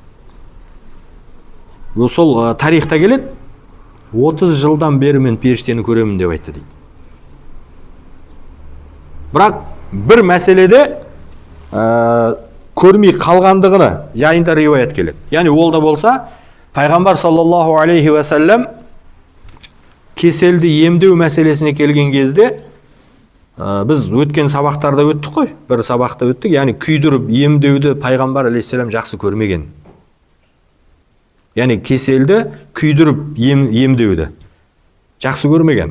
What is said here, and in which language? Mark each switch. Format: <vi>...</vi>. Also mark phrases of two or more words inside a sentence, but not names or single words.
<kk>Сол тарихта келеді, 30 жылдан бері мен періштені көремін деп айтты дейді. Бірақ бір мәселеде көрмей қалғандығына жайында риуаят келеді. Яғни ол да болса, пайғамбар</kk> <ar>صلى الله عليه وسلم</ar> <kk>кеселді емдеу мәселесіне келген кезде, біз өткен сабақтарда өттік қой, бір сабақта өттік, яғни күйдіріп емдеуді пайғамбар алейхиссалам жақсы көрмеген. Яғни кеселді күйдіріп емдеуді жақсы көрмеген.</kk>